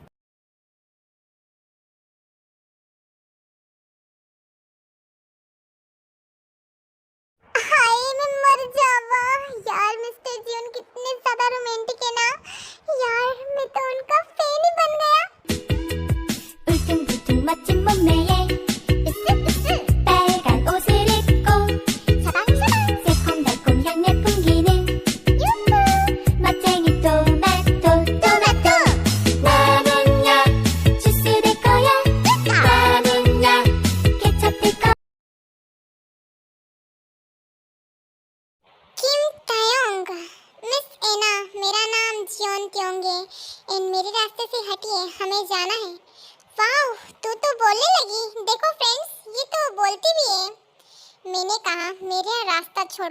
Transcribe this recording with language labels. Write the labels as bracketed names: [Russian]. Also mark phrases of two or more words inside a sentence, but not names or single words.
[Hindi] हाय मैं मर जावा यार। मिस्टर जीवन कितने ज्यादा रोमांटिक है ना यार। मैं तो उनका फैन ही बन गया। [Korean] 울퉁불퉁 멋진 몸매에 으쓱으쓱 빨간 옷을 입고 샤방샤방 새콤달콤 향내 풍기는 유후 멋쟁이 토마토 나는야 주스 될 거야 나는야 케첩 될 거야 [Hindi] किम तायोंग, मिस एना, मेरा नाम जियोन त्योंग है एंड मेरे रास्ते से हटिए, हमें जाना है। वाह, तू तो बोलने लगी। देखो फ्रेंड्स, ये तो बोलती भी है। मैंने कहा मेरा रास्ता छोड़ो।